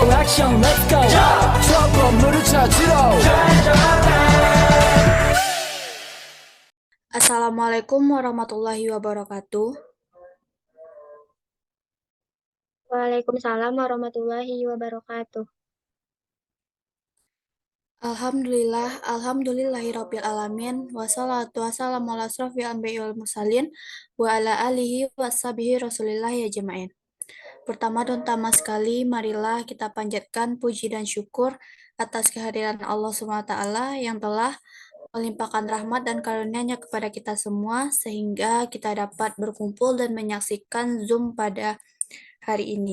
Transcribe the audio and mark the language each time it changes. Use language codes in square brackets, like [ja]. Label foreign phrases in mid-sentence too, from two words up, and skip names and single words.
[ko] 액션 [en] let's go [ko] 저 건물을 찾으러 [ar] السلام عليكم ورحمة الله وبركاته. وعليكم السلام ورحمة الله وبركاته. الحمد لله رب العالمين والصلاة والسلام على أشرف الأنبياء والمرسلين وعلى آله وصحبه رسول الله يا أجمعين. [id] Pertama sekali, marilah kita panjatkan puji dan syukur atas kehadiran Allah SWT yang telah melimpahkan rahmat dan karunia-Nya kepada kita semua sehingga kita dapat berkumpul dan menyaksikan Zoom pada hari ini.